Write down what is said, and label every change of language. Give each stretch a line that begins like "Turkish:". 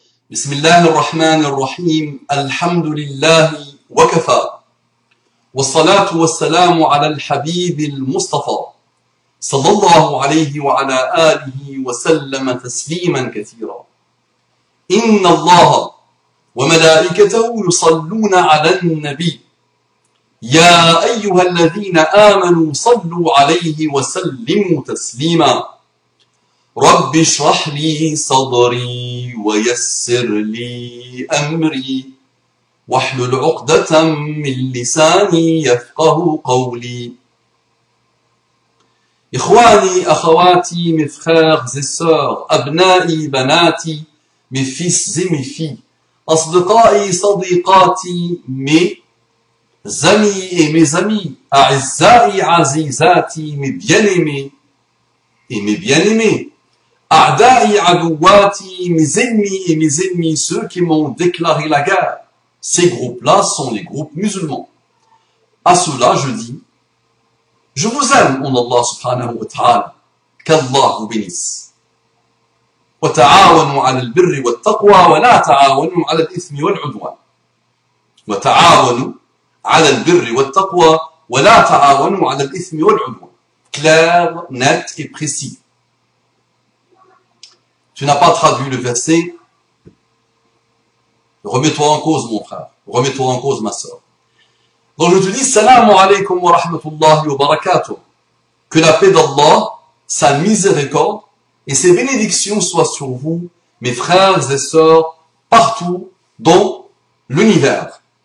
Arabic: بسم الله الرحمن الرحيم الحمد لله وكفى والصلاة والسلام على الحبيب المصطفى صلى الله عليه وعلى آله وسلم تسليما كثيرا إن الله وملائكته يصلون على النبي يا أيها الذين آمنوا صلوا عليه وسلموا تسليما رب اشرح لي صدري ويسر لي أمري واحلل عقدة من لساني يفقه قولي. إخواني أخواتي
French: mes frères et sœurs
Arabic: أبنائي بناتي
French: mes fils et mes filles
Arabic: أصدقائي صديقاتي
French: mes amis et mes amis
Arabic: أعزائي عزيزاتي
French: mes bien-aimés et mes bien-aimés
Arabic: أعدائي عدواتي
French: mes ennemis et mes ennemis ceux qui m'ont déclaré la guerre. Ces groupes-là sont les groupes musulmans. À cela, je dis, je vous aime en Allah subhanahu wa ta'ala, qu'Allah vous bénisse.
Arabic: وتعاونوا على البر والتقوى ولا تعاونوا على الإثم والعدوان. وتعاونوا على البر والتقوى ولا تعاونوا على الإثم والعدوان.
French: Clair, net et précis. Tu n'as pas traduit le verset. Remets-toi en cause, mon frère. Remets-toi en cause, ma sœur. Donc je te dis,
Arabic: salam alaykum wa rahmatullahi wa barakatuh.
French: Que la paix d'Allah, sa miséricorde et ses bénédictions soient sur vous, mes frères et sœurs, partout dans l'univers.